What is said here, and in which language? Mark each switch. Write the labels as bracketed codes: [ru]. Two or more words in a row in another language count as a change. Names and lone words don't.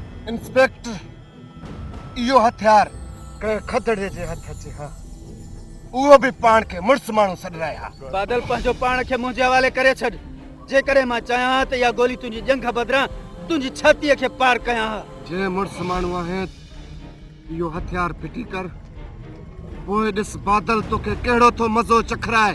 [sd] इंस्पेक्टर इहो हथियार के खतरे जे हथ चे हा उहो भी पाण के मुड़स माण्हू सॾराया बादल पंहिंजो पाण खे मुंहिंजे हवाले करे छॾ जे करे मां चाहियां त इहा गोली तुंहिंजी जंघ बदिरां तुंहिंजी छातीअ खे पार कयां जे मुड़स माण्हू आहे इहो हथियार फिटी कर पोइ ॾिस बादल तोखे कहिड़ो थो मज़ो चखराए